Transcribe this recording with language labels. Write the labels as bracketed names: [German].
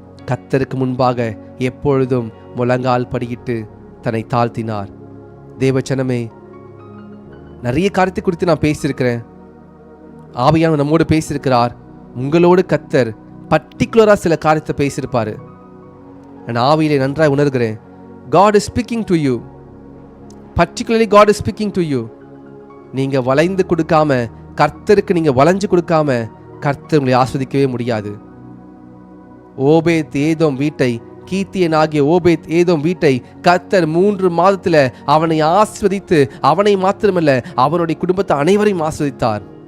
[Tamil] கர்த்தருக்கு முன்பாக எப்பொழுதும் முழங்கால் படியிட்டு தன்னை தாழ்த்தினார். தேவச்சனமே, நிறைய காரியத்தை குறித்து நான் பேசியிருக்கிறேன். ஆவியானவர் நம்மோடு பேசியிருக்கிறார். உங்களோடு கர்த்தர் பர்டிகுலராக சில காரியத்தை பேசியிருப்பார். நான் ஆவியிலே நன்றாக உணர்கிறேன். [English] God is speaking to you. Particularly God is speaking to you. [Tamil] நீங்கள் வளைந்து கொடுக்காம, கர்த்தருக்கு நீங்கள் வளைஞ்சு கொடுக்காம கர்த்தர் உங்களை ஆஸ்வதிக்கவே முடியாது. ஓபேத் ஏதோம் வீட்டை, கீத்தியனாகிய ஓபேத் ஏதோம் வீட்டை கர்த்தர் 3 மாதத்தில் அவனை ஆஸ்வதித்து, அவனை மாத்திரமல்ல அவனுடைய குடும்பத்தை அனைவரையும் ஆஸ்வதித்தார்.